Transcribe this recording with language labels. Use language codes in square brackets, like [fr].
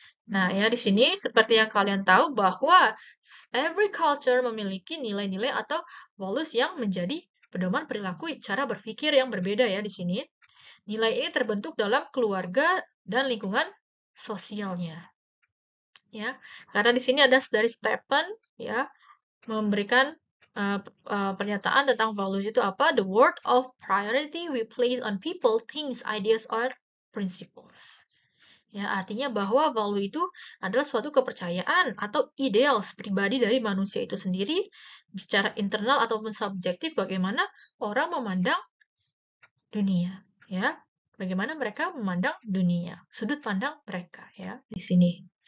[id] Nah, ya, di sini seperti yang kalian tahu bahwa [en] every culture [id] memiliki nilai-nilai atau values yang menjadi pedoman perilaku cara berpikir yang berbeda, ya, di sini. Nilai ini terbentuk dalam keluarga dan lingkungan sosialnya. ya. Karena di sini ada dari Stephen ya memberikan pernyataan tentang values itu apa? [en] The word of priority we place on people, things, ideas, or principles. [id] Ya, artinya bahwa value itu adalah suatu kepercayaan atau ideal pribadi dari manusia itu sendiri secara internal ataupun subjektif bagaimana orang memandang dunia, ya. Bagaimana mereka memandang dunia, sudut pandang mereka ya di sini.